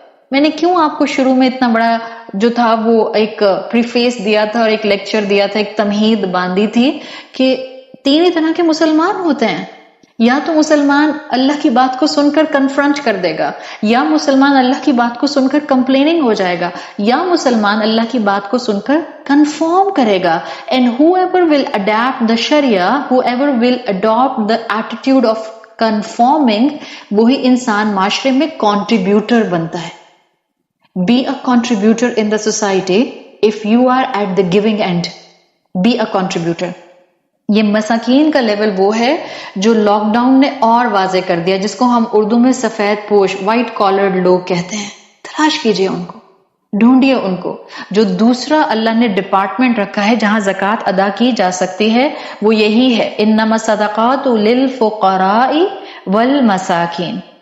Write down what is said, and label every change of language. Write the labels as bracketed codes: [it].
[ur] میں نے کیوں آپ کو شروع میں اتنا بڑا جو تھا وہ ایک پریفیس دیا تھا اور ایک لیکچر دیا تھا, ایک تمہید باندھی تھی کہ تین ہی طرح کے مسلمان ہوتے ہیں. یا تو مسلمان اللہ کی بات کو سن کر کنفرنٹ کر دے گا, یا مسلمان اللہ کی بات کو سن کر کمپلیننگ ہو جائے گا, یا مسلمان اللہ کی بات کو سن کر کنفرم کرے گا. [en] and whoever will adapt the sharia, whoever will adopt the attitude of conforming, [ur] وہی انسان معاشرے میں [en] contributor [ur] بنتا ہے. [en] Be a contributor in the society if you are at the giving end. Be a contributor. [ur] یہ مساکین کا level وہ ہے جو لاک ڈاؤن نے اور واضح کر دیا, جس کو ہم اردو میں سفید پوش وائٹ کالرڈ لوگ کہتے ہیں. تلاش کیجئے ان کو, ڈھونڈیے ان کو. جو دوسرا اللہ نے ڈپارٹمنٹ رکھا ہے جہاں زکوٰۃ ادا کی جا سکتی ہے وہ یہی ہے, [ar] انما الصدقات للفقراء والمساکین.